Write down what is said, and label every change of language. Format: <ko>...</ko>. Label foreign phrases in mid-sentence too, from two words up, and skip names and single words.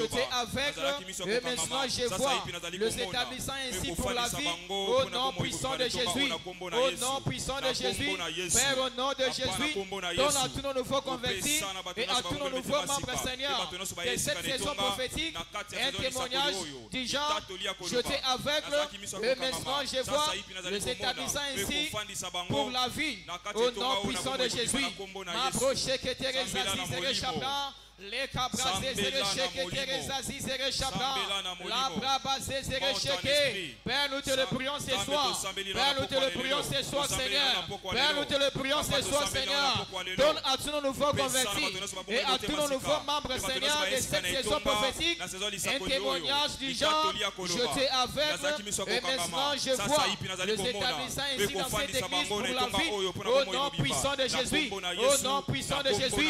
<fr>t'ai aveugle et maintenant je vois, les établissant ainsi pour la vie, au nom puissant de Jésus, au nom puissant de Jésus, Père, au nom de Jésus, donne à tous nos nouveaux convertis et à tous nos nouveaux membres, Seigneur, de cette saison prophétique, un témoignage du genre, je t'ai aveugle et maintenant je vois, les établissant ainsi pour la vie, au nom puissant de Jésus. Ma broche que Teresa Zizere Chabra, les cabras Zizere Cheke Teresa Zizere Chabra, la braba Zizere Cheke. Père, nous te le prions ce soir. Père, nous te le prions ce soir, Seigneur. Père, nous te le prions ce soir, Seigneur. Donne à tous nos nouveaux convertis et à tous nos nouveaux membres, Seigneur, de cette saison prophétique un témoignage du genre, je t'ai aveugle et maintenant je vois, les établissant ici dans cette église pour la vie, au nom puissant de Jésus, au nom puissant de Jésus.</fr>